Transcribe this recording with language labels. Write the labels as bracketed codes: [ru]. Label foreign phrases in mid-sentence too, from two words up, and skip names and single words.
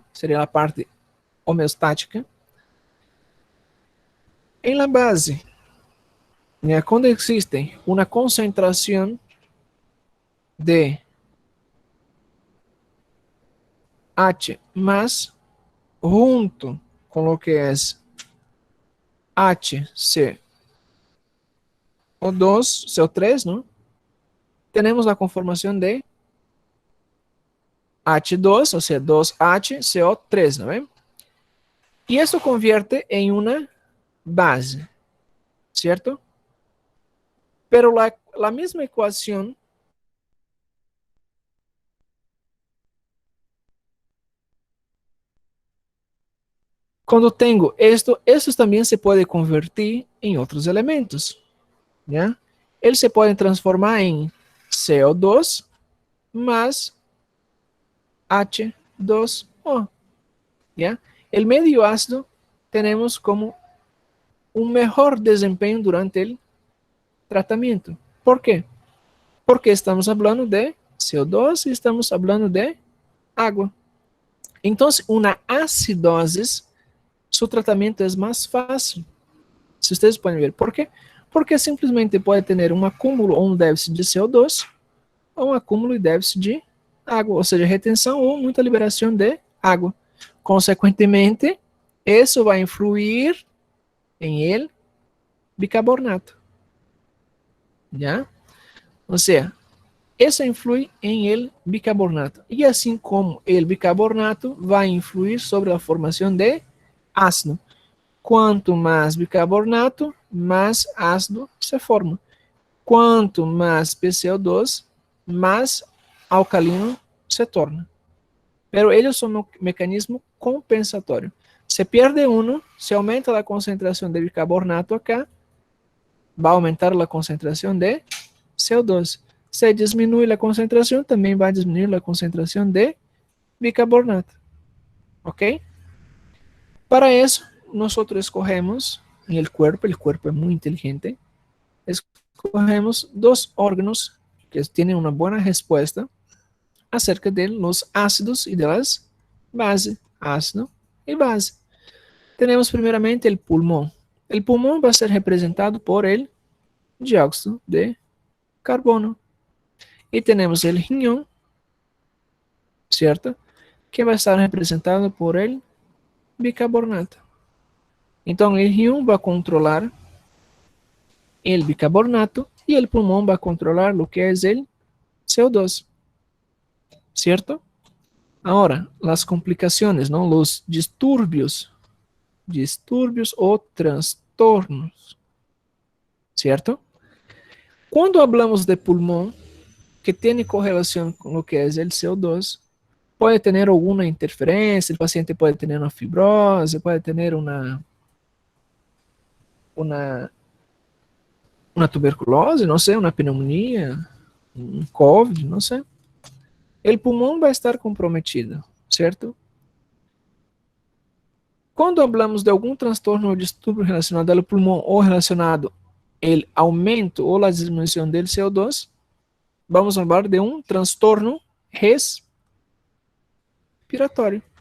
[pt] Seria a parte homeostática. Em [es] la base, [pt] né, quando existe uma concentração de H mais junto com o que é HCO2, CO3, não? Temos a conformação de H2, ou seja, 2HCO3, não é? E isso convierte em uma base, certo? [es] Pero la misma ecuación [pt] quando tenho esto também se pode convertir em outros elementos, ¿ya? Eles se podem transformar em CO2 mais H2O, ¿ya? [es] El medio ácido [pt] temos como um melhor desempenho durante o tratamento. ¿Por quê? Porque estamos falando de CO2 e estamos falando de água. [es] Entonces, una acidosis, su tratamiento es más fácil. Si ustedes pueden ver. ¿Por qué? [pt] Porque simplesmente pode ter um acúmulo ou um déficit de CO2, ou um acúmulo e déficit de água, ou seja, retenção ou muita liberação de água. Consequentemente, isso vai influir em [es] el bicarbonato. [pt] ¿Ya? Ou seja, isso influi em [es] el bicarbonato. [pt] E assim como [es] el bicarbonato [pt] vai influir sobre a formação de ácido. Quanto mais bicarbonato, mais ácido se forma. Quanto mais PCO2, mais alcalino se torna. Pero eles são um mecanismo compensatório. Se perde um, se aumenta a concentração de bicarbonato acá, vai aumentar a concentração de CO2. Se diminui a concentração, também vai diminuir a concentração de bicarbonato. ¿Ok? Para isso, nós escogemos em [es] el cuerpo [pt] é muito inteligente, escogemos dois órgãos que têm uma boa resposta [es] acerca de los ácidos [pt] e [es] de las bases, [pt] ácido e base. Temos primeiramente o pulmão. O pulmão vai ser representado por [es] el dióxido de carbono. [pt] E temos o riñón, certo? Que vai estar representado por [es] el bicarbonato. [pt] Então, o riñón vai controlar [es] el bicarbonato [pt] e o pulmão vai controlar o que é o CO2. [es] ¿Cierto? Ahora, las complicaciones, ¿no? Los disturbios o trastornos. ¿Cierto? Cuando hablamos de pulmón, que tiene correlación con lo que es el CO2, puede tener alguna interferencia, el paciente puede tener una fibrosis, puede tener una tuberculose, no sé, una pneumonia, un COVID, no sé. [pt] O pulmão vai estar comprometido, certo? Quando falamos de algum transtorno ou distúrbio relacionado ao pulmão ou relacionado ao aumento ou à diminuição do CO2, vamos falar de um transtorno respiratório.